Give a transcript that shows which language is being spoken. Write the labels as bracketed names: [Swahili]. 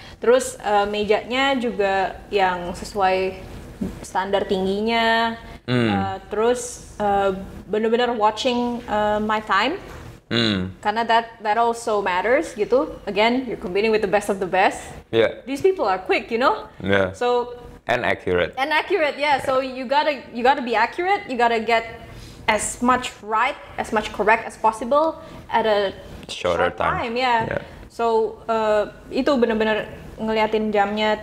[Indonesian] Terus mejanya juga yang sesuai standar tingginya. Terus bener-bener [English] watching my time. [Indonesian] Karena [English] that also matters gitu. Again, you're competing with the best of the best. Yeah. These people are quick, you know. Yeah. So and accurate. yeah. So you gotta be accurate. You gotta get as much right, as much correct as possible at a short time. Yeah. [Indonesian] So itu benar-benar ngeliatin jamnya.